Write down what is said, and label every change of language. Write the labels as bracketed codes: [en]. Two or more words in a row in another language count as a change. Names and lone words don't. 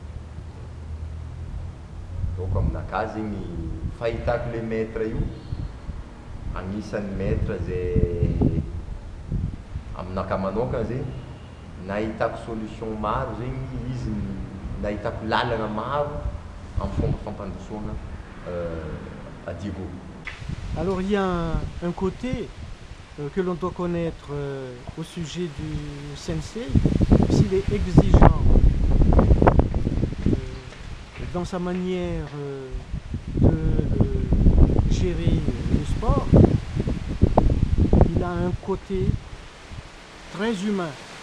[mg] donc aminakahy zegny fahitako le maître io agnisan'ny maître zay aminakahy manokana zegny nahitako solution maro zegny izy nahitako lalana maro amin'ny fomba fampandrosoana à Diego. [fr] Alors il y a un côté que l'on doit connaître au sujet du sensei, s'il est exigeant dans sa manière de gérer le sport, il a un côté très humain.